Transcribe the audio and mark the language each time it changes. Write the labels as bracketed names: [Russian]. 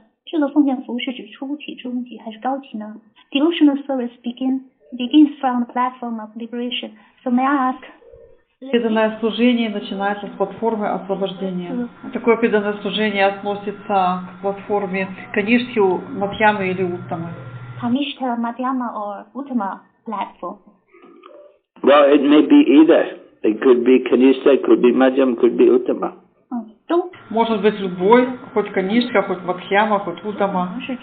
[Chinese] 这个奉献服务是指初级、中级还是高级呢 ？ [English] Devotional service begins from the platform of liberation. So may I ask? [Russian] Преданное служение начинается с платформы освобождения. Такое преданное служение относится к платформе Каништхи, Мадьямы или Уттамы. [English] Kanishta, Madhyama or Uttama platform? Well, it may be either. It could be Kanishta, it could be Madhyam, it could be Uttama. [Russian] Может быть любой, хоть Канишка, хоть Мадхьяма, хоть Уттама.